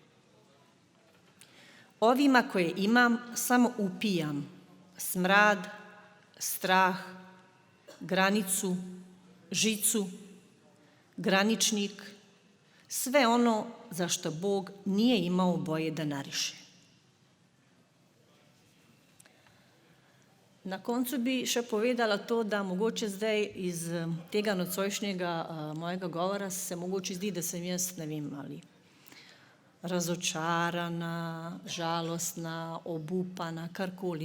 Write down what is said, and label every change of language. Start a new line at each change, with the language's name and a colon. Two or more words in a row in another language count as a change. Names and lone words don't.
Bosnian: Ovima koje imam samo upijam smrad, strah, granicu, žicu, graničnik, sve ono za što Bog nije imao boje da nariše.
Slovenian: Na koncu bi še povedala to, da mogoče zdaj iz tega nocojšnjega mojega govora se mogoče zdi, da sem jaz, ne vem, ali razočarana, žalostna, obupana, karkoli.